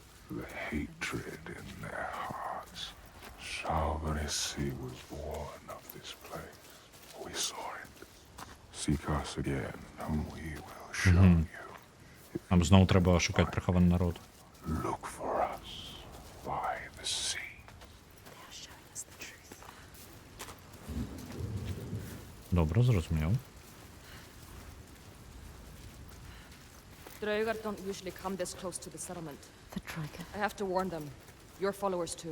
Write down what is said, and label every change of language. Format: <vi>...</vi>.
<en>The hatred in their hearts. Shalvanesi was born of this place. We saw it. Seek us again, and we will show you.</en> <uk>Нам знову треба шукати прихований народ.</uk> <en>Look for us by the sea. They are showing us the truth.</en> <uk>Добре, зрозумів.</uk> <en>Draugar don't usually come this close to the settlement. The Draugr I have to warn them. Your followers too.</en>